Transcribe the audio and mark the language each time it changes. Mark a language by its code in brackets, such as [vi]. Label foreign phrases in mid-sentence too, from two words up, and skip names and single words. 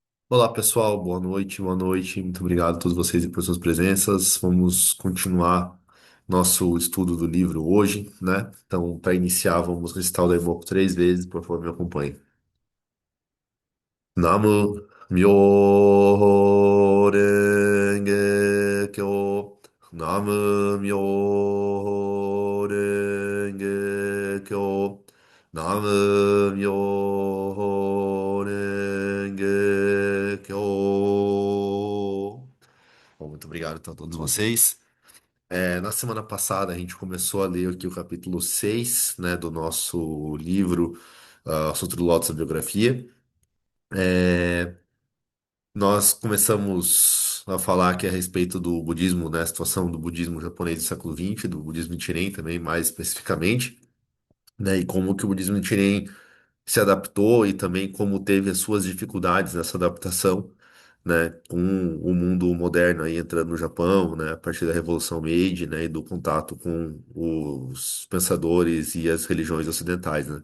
[pt] Olá pessoal, boa noite, boa noite. Muito obrigado a todos vocês e por suas presenças. Vamos continuar nosso estudo do livro hoje, né? Então, para iniciar, vamos recitar o Daimoku 3 vezes, por favor, me acompanhe. [ja] 南無妙法蓮華経. 南無妙法蓮華経. 南無妙法蓮華経. [pt] Bom, muito obrigado então, a todos vocês. Na semana passada a gente começou a ler aqui o capítulo 6, né, do nosso livro, Sutra do Lótus, a Biografia. Nós começamos a falar aqui a respeito do budismo, né, a situação do budismo japonês do século XX, do budismo Nichiren também, mais especificamente, né, e como que o budismo Nichiren se adaptou e também como teve as suas dificuldades nessa adaptação, né, com o mundo moderno aí entrando no Japão, né, a partir da Revolução Meiji, né, e do contato com os pensadores e as religiões ocidentais, né.